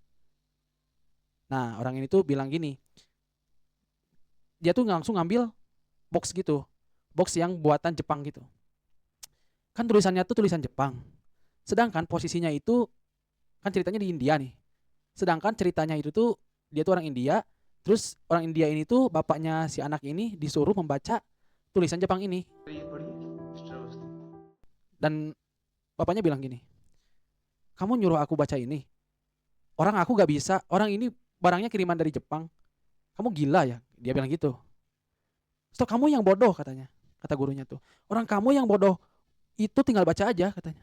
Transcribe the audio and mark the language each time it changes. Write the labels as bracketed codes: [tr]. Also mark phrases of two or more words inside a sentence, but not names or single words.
[id] Nah, orang ini tuh bilang gini, dia tuh langsung ngambil box gitu, box yang buatan Jepang gitu. Kan tulisannya tuh tulisan Jepang. Sedangkan posisinya itu kan ceritanya di India nih. Sedangkan ceritanya itu tuh dia tuh orang India, terus orang India ini tuh bapaknya si anak ini disuruh membaca tulisan Jepang ini [hi] पढ़िए मिस्टर अवस्थी [id] dan bapaknya bilang gini, "Kamu nyuruh aku baca ini? Orang aku gak bisa, orang ini barangnya kiriman dari Jepang. Kamu gila ya?" Dia bilang gitu. "So, kamu yang bodoh," katanya. Kata gurunya tuh. "Orang kamu yang bodoh itu tinggal baca aja," katanya.